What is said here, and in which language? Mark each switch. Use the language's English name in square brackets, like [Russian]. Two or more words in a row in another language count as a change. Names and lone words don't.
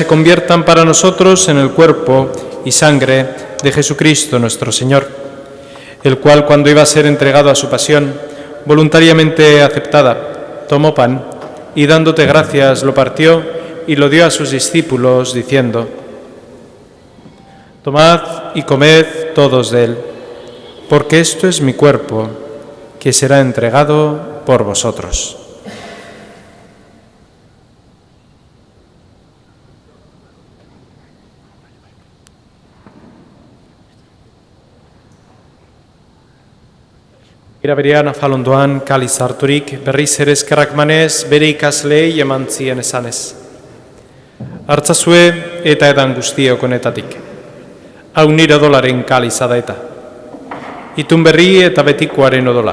[Spanish] conviertan para nosotros en el cuerpo y sangre de Jesucristo nuestro Señor, el cual, cuando iba a ser entregado a su pasión, voluntariamente aceptada, tomó pan y dándote gracias lo partió y lo dio a sus discípulos, diciendo: Tomad y comed todos de él, porque esto es mi cuerpo, que será entregado por vosotros. [Basque] Era berean afalondoan kaliz harturik, berriz ere eskerrak manez, bere ikasleei eman zien esanez. Hartzazue eta edan guztiok honetatik. Hau nire odolaren kaliza da eta. Itun berri eta betikoaren odola.